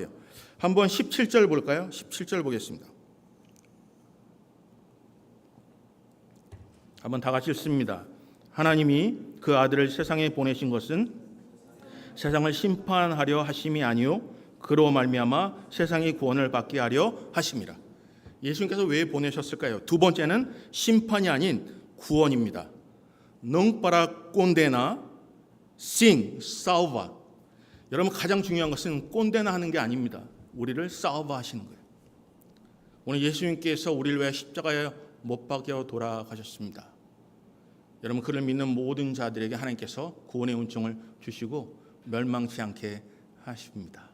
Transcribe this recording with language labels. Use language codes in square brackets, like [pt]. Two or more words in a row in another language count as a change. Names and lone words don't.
[ko] 한번 17절 볼까요? 17절 보겠습니다. 한번 다 같이 읽습니다. 하나님이 그 아들을 세상에 보내신 것은 세상을 심판하려 하심이 아니요 그로 말미암아 세상이 구원을 받게 하려 하심이라. 예수님께서 왜 보내셨을까요? 두 번째는 심판이 아닌 구원입니다. [pt] Não para condenar, sim salva. [ko] 여러분, 가장 중요한 것은 꼰대나 하는 게 아닙니다. 우리를 salva 하시는 거예요. 오늘 예수님께서 우리를 위해 십자가에 못 박혀 돌아가셨습니다. 여러분, 그를 믿는 모든 자들에게 하나님께서 구원의 은총을 주시고 멸망치 않게 하십니다.